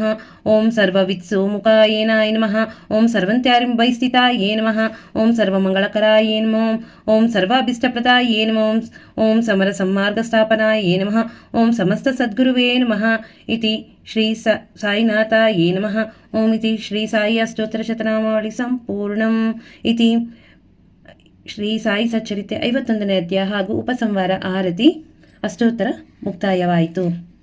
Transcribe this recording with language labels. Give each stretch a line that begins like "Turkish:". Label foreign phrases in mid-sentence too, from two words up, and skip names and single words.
Sanskrit: ಓಂ ಸರ್ವವಿತ್ಸೋಮುಖಾಯೇ ನಮಃ. ಓಂ ಸರ್ವಂತ್ಯಾರಿಂಬೈಸ್ಥಿತಾಯೇ ನಮಃ. ಓಂ ಸರ್ವಮಂಗಳಕರಾಯೇ ನಮಃ. ಓಂ ಸರ್ವಾಭೀಷ್ಟಪ್ರದಾಯೇ ನಮಃ. ಓಂ ಸಮರ ಸನ್ಮಾರ್ಗಸ್ಥಾಪನಾಯೇ ನಮಃ. ಓಂ ಸಮಸ್ತ ಸದ್ಗುರುವೇ ನಮಃ. ಇತಿ ಶ್ರೀ ಸಾಯಿನಾಥಾಯೇ ನಮಃ. ಓಂ ಇತಿ ಶ್ರೀ ಸಾಯಿ ಅಷ್ಟೋತ್ತರಶತನಾಮಾವಳಿ ಸಂಪೂರ್ಣಂ.
Kannada: ಇತಿ ಶ್ರೀ ಸಾಯಿ ಸಚ್ಚರಿತೆ 51ನೇ ಅಧ್ಯಾಯ ಹಾಗೂ ಉಪಸಂಹಾರ ಆರತಿ ಅಷ್ಟೋತ್ತರ ಮುಕ್ತಾಯವಾಯಿತು.